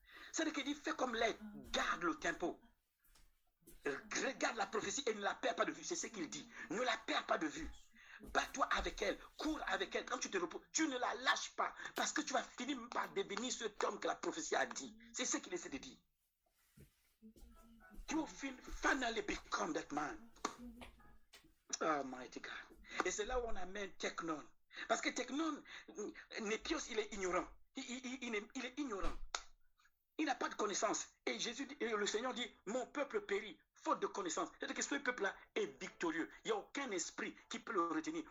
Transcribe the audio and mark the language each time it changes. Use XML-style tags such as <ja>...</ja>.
<fr>C'est-à-dire qu'il dit fais comme l'aide. Garde le tempo. Regarde la prophétie et ne la perds pas de vue. C'est ce qu'il dit. Ne la perds pas de vue. Bats-toi avec elle. Cours avec elle. Quand tu te reposes, tu ne la lâches pas. Parce que tu vas finir par devenir cet homme que la prophétie a dit. C'est ce qu'il essaie de dire.</fr> <en>You will finally become that man. Oh, mighty God.</en> <fr>Et c'est là où on amène Technon. Parce que Technon, Népios, il est ignorant. Il est ignorant. Il n'a pas de connaissance. Et le Seigneur dit, mon peuple périt, faute de connaissance. C'est-à-dire que ce peuple-là est victorieux. Il n'y a aucun esprit qui peut le retenir.</fr>